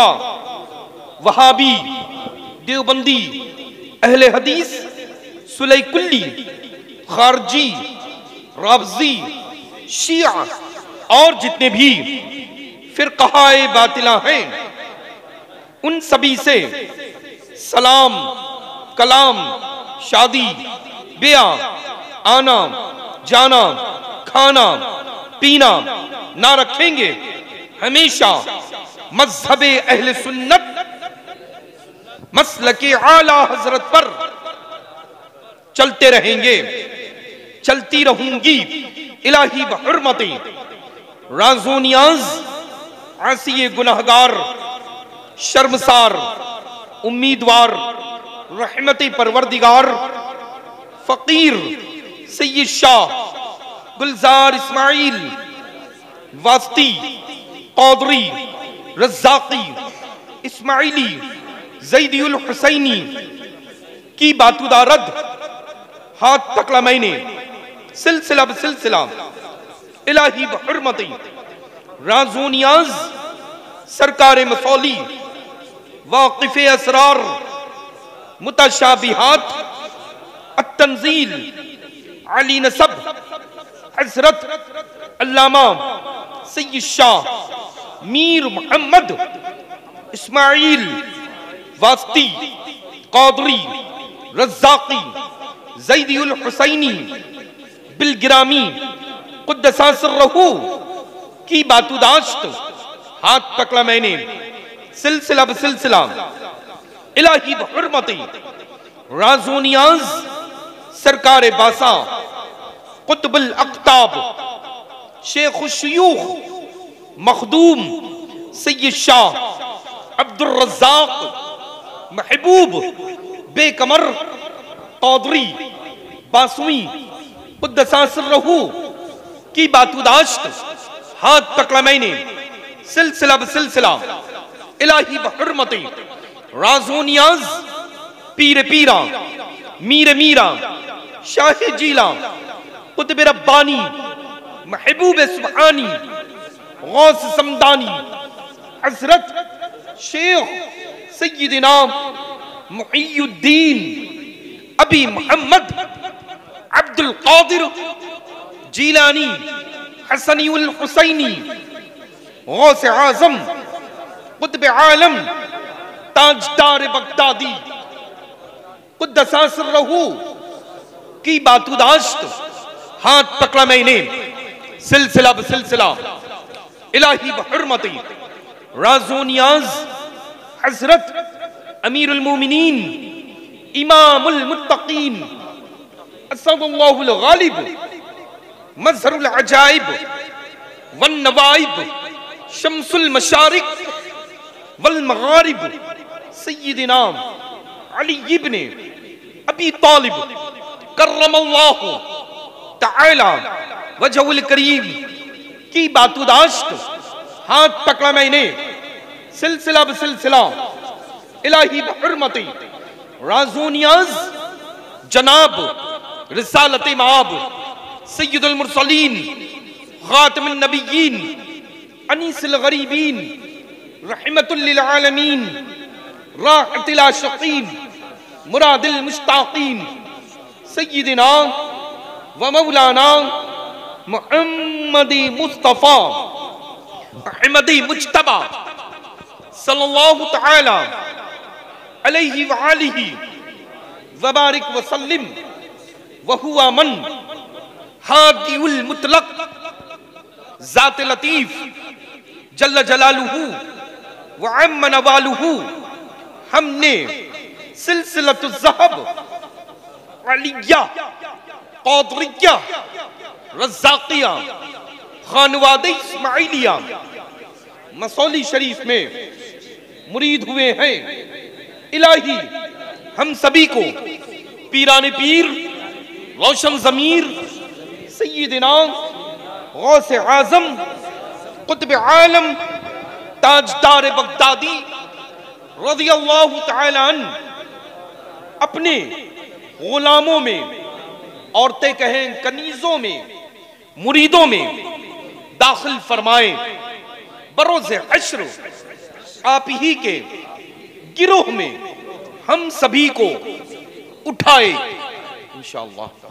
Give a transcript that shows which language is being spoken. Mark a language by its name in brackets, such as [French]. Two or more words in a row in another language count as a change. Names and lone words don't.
[Hindi] वहाबी, देवबंदी, अहले हदीस, सुलई कुल्ली, खारजी, राफजी, शिया और जितने भी फिरक़ाए बातिला हैं उन सभी से सलाम, कलाम, शादी, ब्याह, आना, जाना, खाना, पीना ना रखेंगे। हमेशा मज़हबे अहले सुन्नत मसलके आला हजरत पर चलते रहेंगे, चलती रहूंगी। [Persian] الهی بحرمت راز و نیاز عاصی گنهگار شرمسار امیدوار رحمت پروردگار [Hindi] फ़कीर सय्यद शाह गुलजार इस्माइल वास्ती क़ादरी रज़्ज़ाक़ी इस्माइली ज़ैदी उल हुसैनी की बातुदारद हाथ पकड़ा मैंने [Persian] سلسله بسلسله الهی بحرمت راز و نیاز [Hindi] सरकार मसौली वाक़िफ़े असरार मुतशाबिहात अत्तंज़ील अली नसब हज़रत अल्लामा सय्यद शाह मीर मोहम्मद इस्माइल वास्ती क़ादरी रज़्ज़ाक़ी ज़ैदी उल हुसैनी बिलगिरामी [Arabic] قدس سره [Hindi] की बातुदाश्त हाथ पकड़ा मैंने [Persian] سلسله بسلسله الهی بحرمت راز و نیاز [Hindi] सरकार बासा क़ुत्बुल अक़ताब शेख़ुश शयूख़ मख़दूम सय्यद शाह अब्दुर रज़्ज़ाक़ महबूब बेकमर क़ादरी बासुई [Arabic] قدس سره [Hindi] की बातुदाश्त हाथ पकड़ा मैंने [Persian] سلسله بسلسله الهی بحرمت راز و نیاز [Hindi] पीर पीरा मीर मीरा शाह जीला क़ुत्ब रब्बानी महबूब सुब्हानी गौस समदानी हज़रत शेख सय्यदना मुहियुद्दीन अबी मोहम्मद अब्दुल क़ादिर जीलानी हसनी उल हुसैनी गौस आज़म क़ुत्ब आलम ताजदार बगदादी [Arabic] قدس سره [Hindi] की बातुदाश्त हाथ पकड़ा मैंने [Persian] سلسله بسلسله الهی بحرمت راز و نیاز [Hindi] हज़रत अमीरुल मोमिनीन इमामुल मुत्तक़ीन असदुल्लाहुल गालिब मज़हरुल अजाइब वन नवाइब शम्सुल मशारिक वल मगारिब सय्यदना अली इब्ने अबी तालिब [Arabic] كرم الله تعالى وجهه الكريم [Hindi] की बातुदाश्त हाथ पकड़ा मैंने [Persian] سلسله بسلسله الهی بحرمت [Hindi] राजूनियाज जनाब रिसालत माब सय्यदुल मुरसलीन खातमुन नबिय्यीन अनीसुल गरीबीन रहमतुल लिल आलमीन राहतुल आशिकीन मुरादिल मुश्ताकीन सय्यिदिना व [Arabic] مولانا محمدی مصطفی احمدی مجتبی صلى الله تعالى عليه و آله و بارك و سلم و هو من هادي المطلق ذات لطيف جل جلاله و عم نواله. [Hindi] हमने सिलसिलतुल ज़हब अलिया क़ादरिया रज़्ज़ाक़िया खानवादे इस्माइलिया मसौली शरीफ में मुरीद हुए हैं। इलाही हम सभी को पीराने पीर रोशन ज़मीर सय्यिदना गौसे आज़म कुतुब आलम ताजदार बगदादी [Arabic] رضي الله تعالى عنه [Hindi] अपने गुलामों में, औरतें कहें कनीजों में, मुरीदों में दाखिल फरमाए। बरोज़े हश्र आप ही के गिरोह में हम सभी को उठाए इंशाअल्लाह।